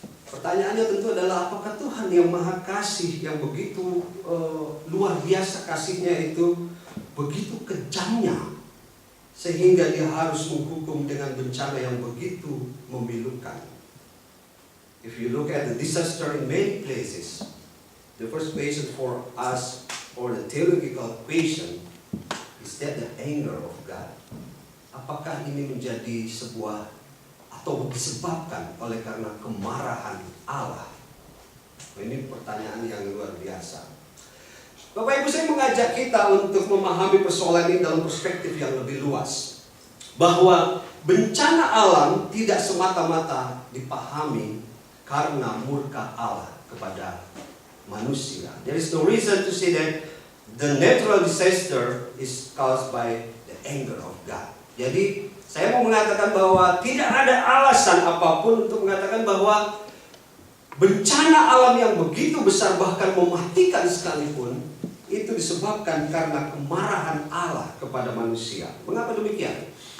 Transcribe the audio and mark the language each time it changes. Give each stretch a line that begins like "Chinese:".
Indonesian: Pertanyaannya tentu adalah, apakah Tuhan yang Maha Kasih, yang begitu luar biasa kasihnya itu, begitu kejamnya, sehingga dia harus menghukum dengan bencana yang begitu memilukan?
English: If you look at the disaster in many places, the first question for us, or the theological question, is that the anger of God?
Indonesian: Apakah ini menjadi sebuah atau disebabkan oleh karena kemarahan Allah? Ini pertanyaan yang luar biasa. Bapak Ibu, saya mengajak kita untuk memahami persoalan ini dalam perspektif yang lebih luas. Bahwa bencana alam tidak semata-mata dipahami karena murka Allah kepada manusia.
English: There is no reason to say that the natural disaster is caused by the anger of God.
Indonesian: Jadi saya mau mengatakan bahwa tidak ada alasan apapun untuk mengatakan bahwa bencana alam yang begitu besar, bahkan mematikan sekalipun, itu disebabkan karena kemarahan Allah kepada manusia. Mengapa demikian?